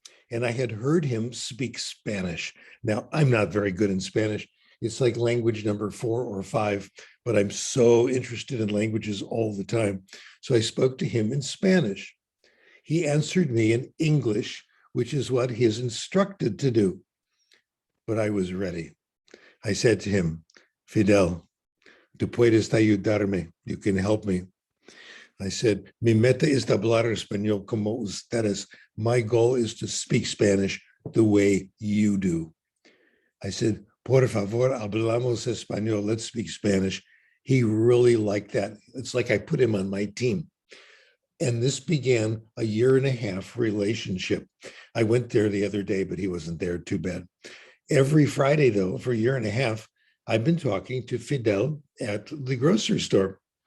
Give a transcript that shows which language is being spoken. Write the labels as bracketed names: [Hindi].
[English] And I had heard him speak Spanish. Now, I'm not very good in Spanish. It's like language number 4 or 5, but I'm so interested in languages all the time. So I spoke to him in Spanish. He answered me in English, which is what he is instructed to do. But I was ready. I said to him, Fidel, [Spanish] tú puedes ayudarme. [English] You can help me. I said, [Spanish] mi meta es hablar español como ustedes. [English] My goal is to speak Spanish the way you do. I said, [Spanish] por favor, hablamos español. [English] Let's speak Spanish. He really liked that. It's like I put him on my team. And this began a 1.5 year relationship. I went there the other day, but he wasn't there, too bad. Every Friday, though, for a 1.5 years, I've been talking to Fidel at the grocery store.